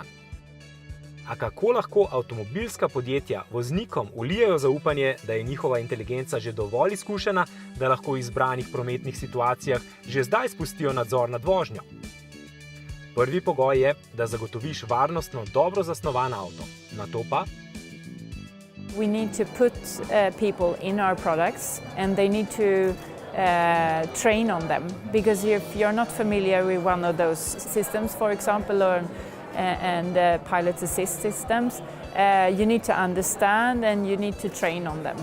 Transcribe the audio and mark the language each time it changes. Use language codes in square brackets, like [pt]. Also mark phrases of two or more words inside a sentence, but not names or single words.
[sl] A kako lahko avtomobilska podjetja voznikom vlijajo zaupanje, da je njihova inteligenca že dovolj izkušena, da lahko v izbranih prometnih situacijah že zdaj spustijo nadzor nad vožnjo? Prvi pogoj je, da zagotoviš varnostno dobro zasnovan avto. Nato pa? [en] We need to put people in our products and they need to train on them, because if you're not familiar with one of those systems, for example, and pilot assist systems, you need to understand and you need to train on them.